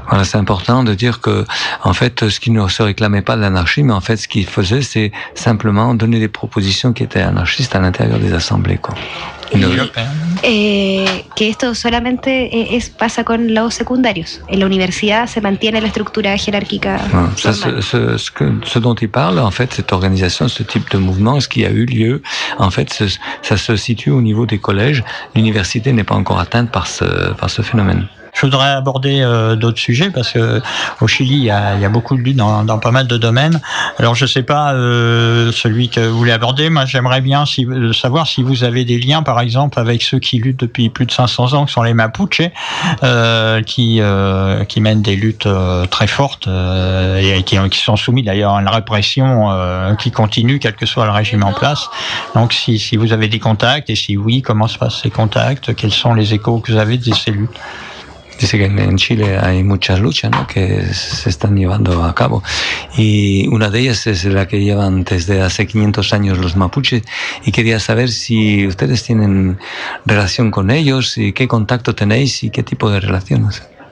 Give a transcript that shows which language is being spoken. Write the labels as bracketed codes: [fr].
[fr] Voilà, c'est important de dire que, en fait, ce qui ne se réclamait pas de l'anarchie, mais en fait, ce qu'il faisait, c'est simplement donner des propositions qui étaient anarchistes à l'intérieur des assemblées, quoi. [es] Que esto solamente pasa con los secundarios. En la universidad se mantiene la estructura jerárquica. [fr] Ce dont il parle, en fait, cette organisation, ce type de mouvement, ce qui a eu lieu, en fait, ça se situe au niveau des collèges. L'université n'est pas encore atteinte par ce phénomène. Je voudrais aborder d'autres sujets parce que au Chili il y a beaucoup de luttes dans pas mal de domaines. Alors je sais pas celui que vous voulez aborder. Moi j'aimerais bien savoir si vous avez des liens par exemple avec ceux qui luttent depuis plus de 500 ans, qui sont les Mapuche, qui mènent des luttes très fortes et qui sont soumis d'ailleurs à une répression qui continue quel que soit le régime en place. Donc si vous avez des contacts et si oui, comment se passent ces contacts? Quels sont les échos que vous avez de ces luttes? [es] Dice que en Chile hay muchas luchas, ¿no?, que se están llevando a cabo. Y una de ellas es la que llevan desde hace 500 años los mapuches. Y quería saber si ustedes tienen relación con ellos y qué contacto tenéis y qué tipo de relaciones.